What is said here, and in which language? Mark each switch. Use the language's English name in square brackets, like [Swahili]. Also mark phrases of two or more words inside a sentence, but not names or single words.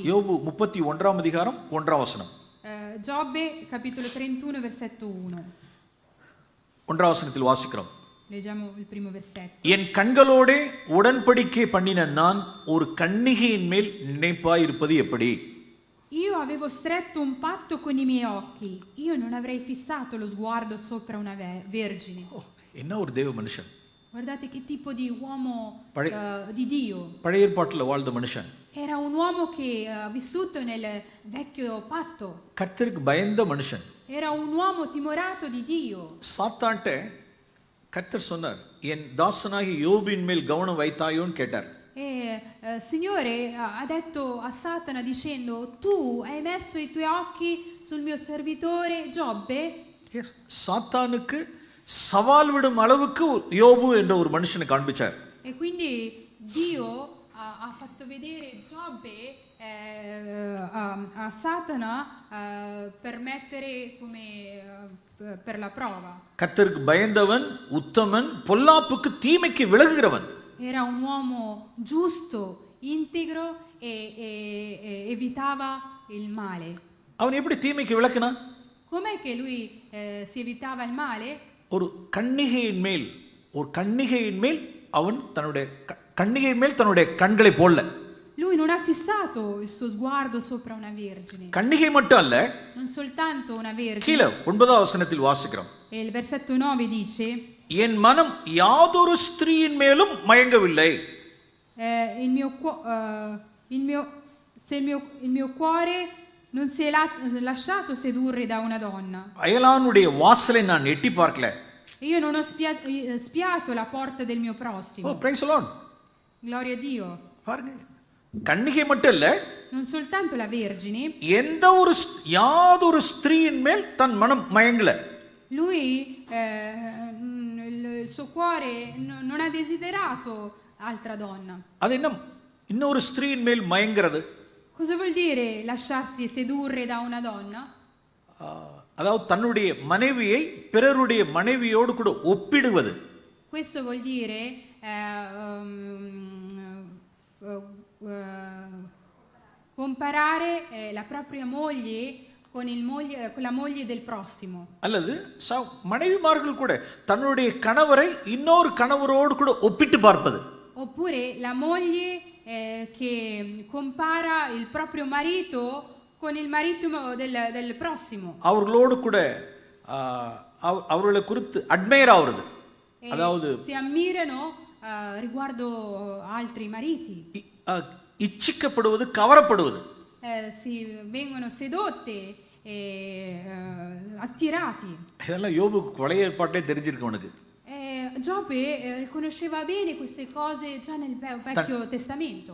[Tamil] யோபு 31 அதிகாரம் 1 வசனம். [Italian] Giobbe capitolo 31 versetto 1. [Tamil] 1 வசனத்தில் வாசிக்கிறோம். [Italian] Leggiamo il primo versetto. [Tamil] என் கண்களோடே உடன்படிக்கை பண்ணின நான் ஒரு கன்னிகையின் மேல் நினைப்பாய் இருப்பது எப்படி? [Italian] Io avevo stretto un patto con i miei occhi. Io non avrei fissato lo sguardo sopra una vergine. [Tamil] என்ன ஒரு தேவ மனுஷன். [Italian] Guardate che tipo di uomo di Dio. [Tamil] பழைய ஏற்பாட்டில் வாழ்ந்த மனுஷன். [Italian] Era un uomo che ha vissuto nel vecchio patto. [Tamil] கர்த்தருக்கு பயந்த மனுஷன். [Italian] Era un uomo timorato di Dio. [Tamil] சாத்தான்ட்ட கர்த்தர் சொன்னார், என் தாசனாகி யோபின் மேல் கவனம் வைத்தாயோன்னு கேட்டார். [Italian] Signore ha detto a Satana dicendo, tu hai messo i tuoi occhi sul mio servitore Giobbe? [Tamil] சாத்தானுக்கு சவால் விடும் அளவுக்கு யோபு என்ற ஒரு மனுஷனை காண்பிச்சார். [Italian] E quindi Dio ha fatto vedere Giobbe a Satana per mettere come per la prova. [Tamil] கர்த்தருக்கு பயந்தவன், உத்தமன், பொல்லாப்புக்கு தீமைக்கு விலகுகிறவன். [Italian] Era un uomo giusto, integro e evitava il male. [Tamil] அவன் எப்படி தீமைக்கு விலக்கினான்? [Italian] Com'è che lui si evitava il male? [Tamil] ஒரு கன்னிகையின் மேல் அவன் கன்னிகையின் மேல் தன்னுடைய கண்களை போடல. [Italian] Lui non ha fissato il suo sguardo sopra una vergine. [Tamil] கன்னிகை மட்டும் அல்ல, [Italian] non soltanto una vergine. [Tamil] கீழே 9 வசனத்தில் வாசிக்கிறோம். [Italian] E il versetto 9 dice, [Tamil] என் மனம் யாதொரு ஸ்திரீயின் மேலும் மயங்கவில்லை. [Italian] il mio cuore non si è lasciato sedurre da una donna. [Tamil] அயலானுடைய வாசலை நான் எட்டி பார்க்கல. [Italian] Io non ho spiato la porta del mio prossimo. [English] Oh, praise the Lord. [Italian] Gloria a Dio. [Tamil] பாருங்க, கன்னிகை மட்டும் இல்ல, [Italian] non soltanto la vergine, [Tamil] யாதொரு ஸ்திரீயின் மேல் தன் மனம் மயங்கல. [Italian] Lui il suo cuore non ha desiderato altra donna. [Tamil] அது என்ன இன்னொரு ஸ்திரீயின் மேல் மயங்கிறது? [Italian] Cosa vuol dire lasciarsi sedurre da una donna? [Tamil] அதாவது தன்னுடைய மனைவியை பிறருடைய மனைவியோடு கூட ஒப்பிடுவது. [Italian] Questo vuol dire comparare la propria moglie con la moglie del prossimo. [Tamil] அல்லது மனைவிமார்கள் கூட தன்னுடைய கணவரை இன்னொரு கணவரோடு கூட ஒப்பிட்டு பார்ப்பது. [Italian] Oppure la moglie che compara il proprio marito con il marito del prossimo. [Tamil] அவர்களோடு கூட அவர்களை குறித்து அட்மையர் ஆகிறது. அதாவது [Italian] si ammirano riguardo altri mariti. [Tamil] இச்சிக்கப்படுவது, கவரப்படுவது. [Italian] Si vengono sedotte e attirati. [Tamil] இதெல்லாம் யோபுக்கு பழைய ஏற்பாட்டிலே தெரிஞ்சிருக்கு அவனுக்கு. [Italian] Giobbe conosceva bene queste cose già nel Vecchio Testamento.